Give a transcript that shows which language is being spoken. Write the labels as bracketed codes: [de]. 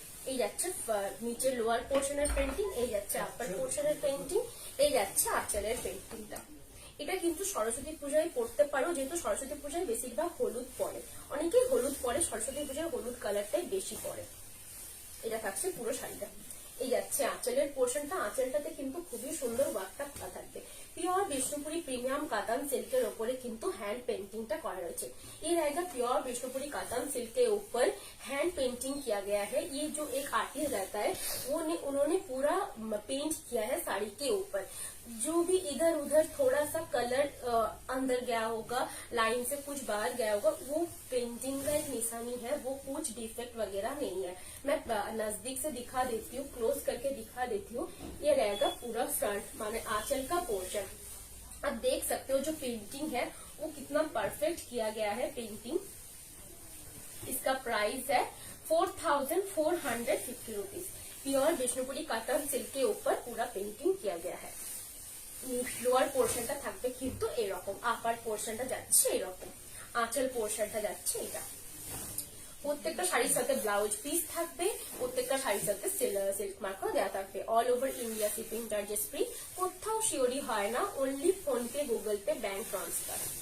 [bn] এই যাচ্ছে নিচে লোয়ার পোর্শনের পেন্টিং, এই যাচ্ছে আপার পোর্শনের পেন্টিং, এই যাচ্ছে আঁচলের পেন্টিংটা। এটা কিন্তু সরস্বতী পূজায় পড়তে পারো, যেহেতু সরস্বতী পূজায় বেশিরভাগ হলুদ পরে, অনেকেই হলুদ পরে, সরস্বতী পূজায় হলুদ কালারটাই বেশি পরে। এটা থাকছে পুরো শাড়িটা। এই যাচ্ছে আঁচলের পোর্শনটা, আঁচলটাতে কিন্তু খুবই সুন্দর ওয়ার্কটা করা থাকবে। [hi] Pure Vishnupuri premium katan silk के ऊपर किंतु हैंड पेंटिंग टा करा रही है। ये रहेगा प्योर विष्णुपुरी कातान सिल्क के ऊपर हैंड पेंटिंग किया गया है। ये जो एक आर्टिस्ट रहता है उन्होंने पूरा पेंट किया है साड़ी के ऊपर। जो भी इधर उधर थोड़ा सा कलर अंदर गया होगा, लाइन से कुछ बाहर गया होगा, वो पेंटिंग का एक निशानी है, वो कुछ डिफेक्ट वगैरह नहीं है। मैं नजदीक से दिखा देती हूँ, क्लोज करके दिखा देती हूँ। ये रहेगा पूरा फ्रंट माने आंचल का पोर्शन। आप देख सकते हो जो पेंटिंग है वो कितना परफेक्ट किया गया है पेंटिंग। इसका प्राइस है 4450 rupees. Pure Vishnupuri cotton silk के ऊपर पूरा पेंटिंग किया गया है। [bn] লোয়ার পোর্শনটা থাকবে কিন্তু এরকম, আপার পোর্শনটা যাচ্ছে এরকম, আঁচল পোর্শনটা যাচ্ছে এটা। প্রত্যেকটা শাড়ির সাথে ব্লাউজ পিস থাকবে, প্রত্যেকটা শাড়ির সাথে সিল্ক মার্কও দেওয়া থাকবে। All over India shipping charges free, কোথাও শিওরি হয় না, only phone pay, Google pay, bank transfer.